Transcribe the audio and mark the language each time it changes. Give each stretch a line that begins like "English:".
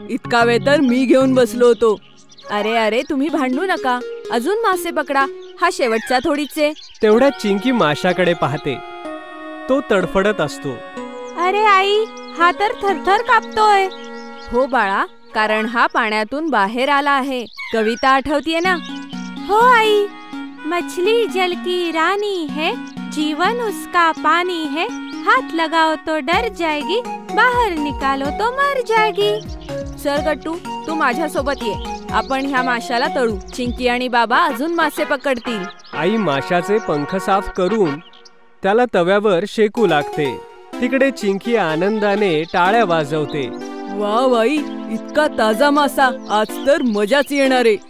Marathi: इतका वेळ तर मी घेऊन बसलो होतो. अरे अरे, तुम्ही भांडू नका. अजून मासे पकडा. हा शेवटचा थोडीचे. तेवढ्यात चिंकी माशाकडे पाहते. तो तडफडत असतो. अरे आई, हा तर थरथर कापतोय. हो बाळा, कारण हा पाण्यातून बाहेर आला आहे कविता आठवतीये ना? हो आई,
Hindi: मछली जल की रानी है, जीवन उसका पानी है, हाथ लगाओ तो डर जाएगी, बाहर निकालो तो मर जाएगी.
Marathi: चल गट्टू, तू माझ्या सोबत ये. आपण ह्या माशाला तळू. चिंकी आणि बाबा अजून मासे पकडतील. आई माशाचे पंख साफ करून त्याला तव्यावर शेकू लागते. तिकडे चिंकी आनंदाने टाळ्या वाजवते. वा बाई, इतका ताजा मासा, आज तर मजाच येणार आहे.